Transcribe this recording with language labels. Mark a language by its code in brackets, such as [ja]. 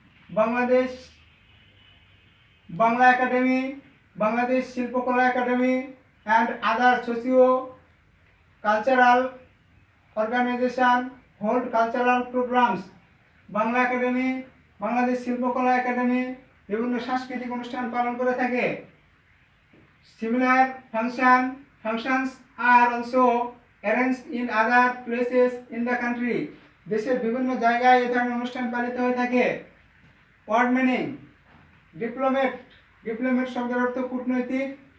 [en] Bangladesh Bangla Academy, Bangladesh Shilpakala Academy and other socio cultural organisation hold cultural programmes. [bn] Bangla academy, Bangladesh শিল্পকলা academy বিভিন্ন সাংস্কৃতিক অনুষ্ঠান পালন করে থাকে। [en] Similar functions are also arranged in other places in the country. [bn] দেশের বিভিন্ন জায়গায় এই ধরনের অনুষ্ঠান পালিত হয়ে থাকে। ওয়ার্ড মিনিং: ডিপ্লোমেট, ডিপ্লোমেট শব্দের অর্থ কূটনৈতিক।